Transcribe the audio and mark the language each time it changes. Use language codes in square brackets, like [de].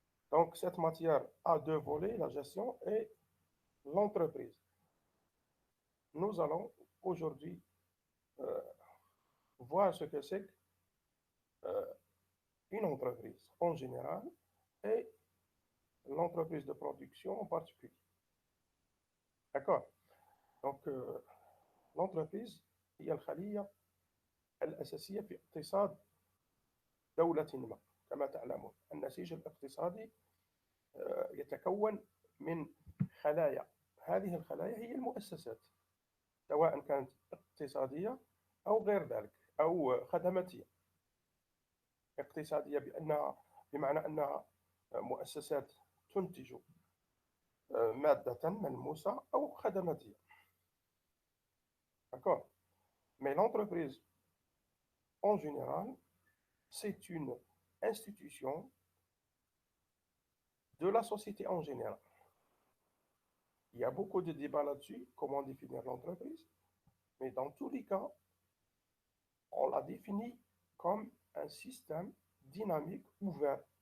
[fr] Donc, cette matière a deux volets, la gestion et l'entreprise. Nous allons aujourd'hui voir ce que c'est qu'une entreprise en général et l'entreprise de production en particulier. D'accord? Donc, l'entreprise [ar] هي الخلية الأساسية في اقتصاد دولة ما. كما تعلمون النسيج الاقتصادي يتكون من خلايا. هذه الخلايا هي المؤسسات، سواء كانت اقتصادية أو غير ذلك أو خدماتية. اقتصادية بمعنى أنها مؤسسات تنتج مادة ملموسة أو خدماتية. [fr] D'accord? Mais l'entreprise, en général, c'est une institution de la société en général. Il y a beaucoup de débats là-dessus, comment définir l'entreprise, mais dans tous les cas, on la définit comme un système dynamique ouvert.